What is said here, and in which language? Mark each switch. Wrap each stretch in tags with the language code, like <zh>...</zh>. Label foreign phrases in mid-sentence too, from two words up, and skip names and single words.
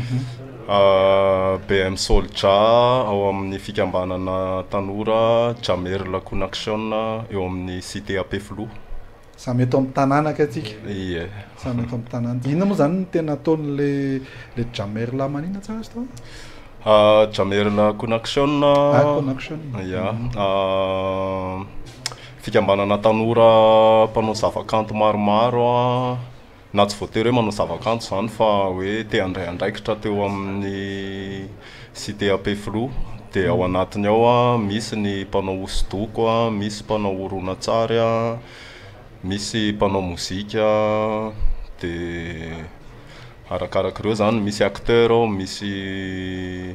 <mg>BM Souljah ao amin'ny fikambanana tanora Jamerla Connection eo amin'ny cité Apeflo. Samy eto amin'ny tanàna akatsika. Ie. Samy eto amin'ny tanàna. Inona moa zany no tena ataony le Jamerla manina tsara izy tao? Jamerla Connection. Connection. Ya. Fikambanana tanora mpanao zavakanto maromaro na tsy voatery hoe manao zavakanto zany fa hoe te handray andraikitra teo amin'ny cité Apeflo dia ao anatiny ao misy ny mpanao hosodoko, misy mpanao horonan-tsary, misy mpanao mozika dia arakarak'ireo zany misy acteur, misy</mg>